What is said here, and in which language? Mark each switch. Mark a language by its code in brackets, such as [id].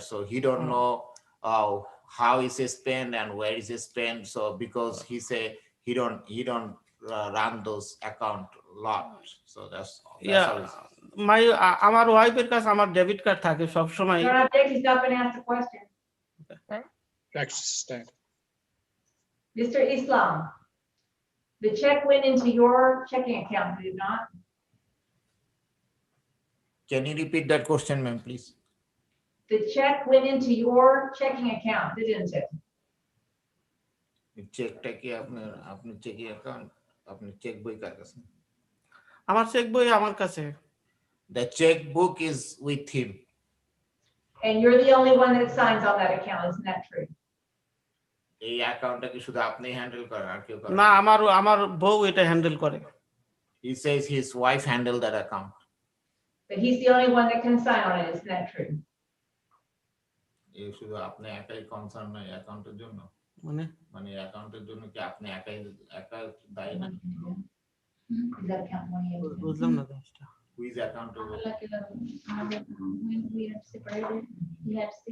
[en] So he don't know how is it spent and where is it spent. So because he say he don't run those account lot. So that's how it's. [bn] আমার ওয়াইফের কাছে আমার debit card থাকে সব সময়। [en] You're not there, he's not been asked a question. Stand. Mr. Islam, the check went into your checking account, did it not? Can you repeat that question, ma'am, please? The check went into your checking account, didn't it? [bn] চেকটা কি আপনি checking account, আপনি check বই কার কাছে? আমার check বই আমার কাছে। [en] The checkbook is with him. And you're the only one that signs on that account, isn't that true? [bn] এই অ্যাকাউন্টটা কি শুধু আপনি হ্যান্ডেল করেন আর কেউ করে না, আমার বউ এটা হ্যান্ডেল করে। [en] He says his wife handle that account. But he's the only one that can sign on it, isn't that true? [bn] এই শুধু আপনি একাই কনসার্ন নয় অ্যাকাউন্টের জন্য, মানে অ্যাকাউন্টের জন্য কি আপনি একা দায়ী না? [en] Is that account money? [bn] বুঝলাম না দশটা। [en] Who is accountable? Like when we are separated, he had